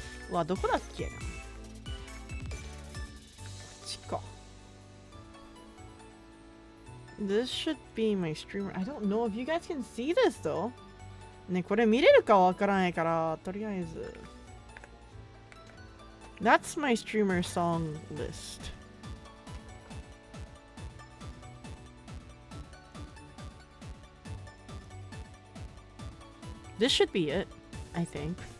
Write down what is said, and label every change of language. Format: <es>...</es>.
<ja>わ、どこだっけな? こっちか.</ja> <en>This should be my streamer. I don't know if you guys can see this though.</en> <ja>ね、これ見れるかわからないから、とりあえず。</ja> <en>That's my streamer song list. This should be it, I think.</en>